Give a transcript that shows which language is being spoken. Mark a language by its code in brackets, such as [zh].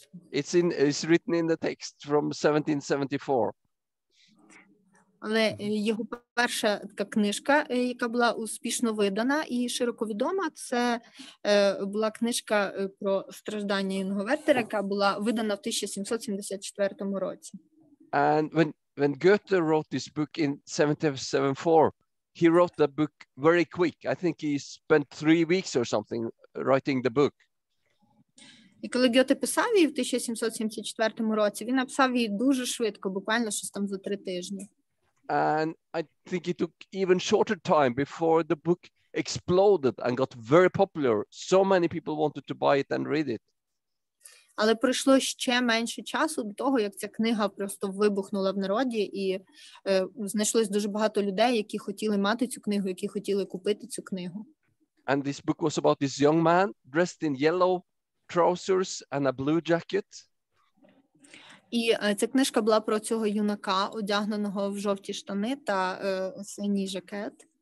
[en] It's written in the text from 1774. [uk] Але його перша така книжка, яка була успішно видана і широко відома, це була книжка про страждання юного Вертера, яка була видана в 1774 році. [en] And when Goethe wrote this book in 1774, he wrote the book very quick. I think he spent 3 weeks or something writing the book. [uk] І коли Гьоте писав її в 1774 році, він написав її дуже швидко, буквально щось там за 3 тижні. [en] And I think it took even shorter time before the book exploded and got very popular. So many people wanted to buy it and read it. [uk] Але пройшло ще менше часу до того, як ця книга просто вибухнула в народі, і знайшлось дуже багато людей, які хотіли мати цю книгу, які хотіли купити цю книгу. [en] And this book was about this young man dressed in yellow trousers and a blue jacket. [uk] І ця книжка була про цього юнака, одягненого в жовті штани та синій жакет.